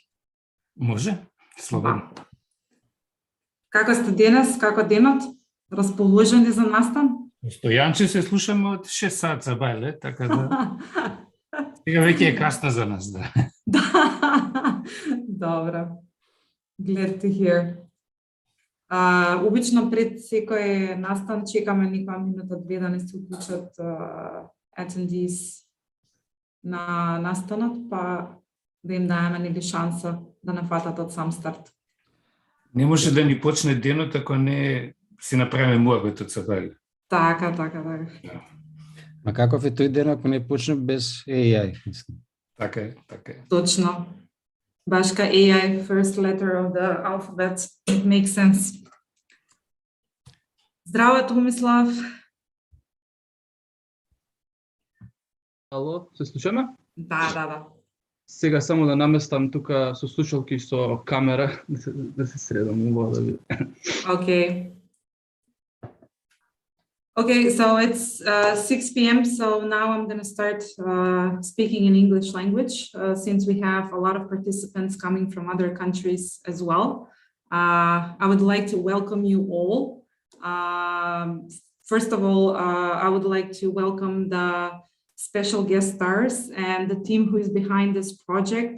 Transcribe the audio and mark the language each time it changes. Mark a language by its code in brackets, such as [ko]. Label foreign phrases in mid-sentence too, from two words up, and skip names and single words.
[mk] Може, слободно. Како сте денес, како денот? Расположени за настан? Стојанче се слушаме од 6 саца бајле, така да сега веќе е касно за нас, да. Добро. [en] Glad to hear. [mk] Обично пред секој настан чекаме некоја минута-две да не се уклучат attendees на настанот, па да им даеме нели шанса да не фатат од сам старт. Не може да ни почне денот ако не си направиме муабетот со бајле. Така. Ма каков е тој ден ако не почне без AI? Така е. Точно. Башка [en] AI, first letter of the alphabet. It makes sense. [mk] Здраво, Томислав. Ало, се слушаме? Да. Сега само да наместам тука со слушалки со камера, да се средам убаво да видам. [en] Okay, so it's 6 p.m. So now I'm going to start speaking in English language since we have a lot of participants coming from other countries as well. I would like to welcome you all. First of all, I would like to welcome the special guest stars and the team who is behind this project.